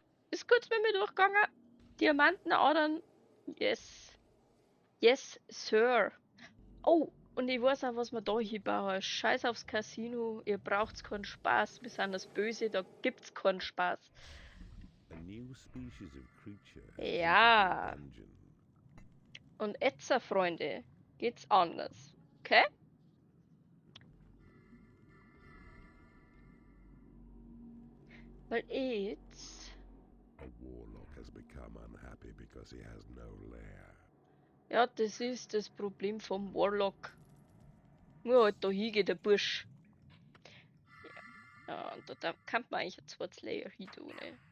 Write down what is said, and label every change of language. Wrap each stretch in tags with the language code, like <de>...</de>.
<de>Ist kurz mit mir durchgegangen. Diamantenadern.</de> <en>Yes. Yes, Sir.</en> <de>Oh, und ich weiß auch, was wir da hinbauen. Scheiß aufs Casino. Ihr braucht keinen Spaß. Wir sind das Böse, da gibt's keinen Spaß.</de> <en>A new species of creature has</en> <de>Ja.</de> <en>entered your dungeon.</en> <de>Und jetzt, Freunde, geht's anders. Okay? Weil jetzt.</de> <en>A warlock has become unhappy because he has no lair.</en> <de>Ja, das ist das Problem vom Warlock. Nur halt da hingehen, der Bursch. Ja, und da kann man eigentlich ein zweites Layer hin tun, ne?</de>